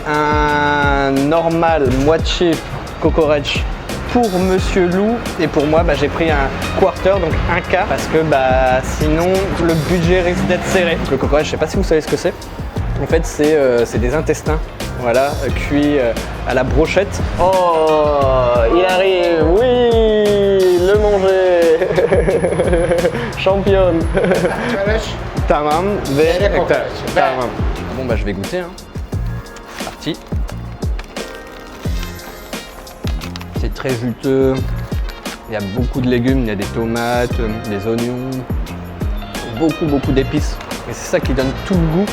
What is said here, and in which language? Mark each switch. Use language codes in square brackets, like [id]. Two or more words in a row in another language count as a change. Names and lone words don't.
[fr] Un normal moitié kokoreç pour Monsieur Lou et pour moi bah, j'ai pris un quarter, donc un quart, parce que bah, sinon le budget risque d'être serré. Le kokoreç, je sais pas si vous savez ce que c'est. En fait c'est des intestins, voilà, cuits à la brochette. Oh, il arrive, oui, le manger. Championne. [tr] Tamam ve tamam. [fr] Bon bah je vais goûter, hein. C'est parti. C'est très juteux. Il y a beaucoup de légumes, il y a des tomates, des oignons, beaucoup d'épices. Et c'est ça qui donne tout le goût.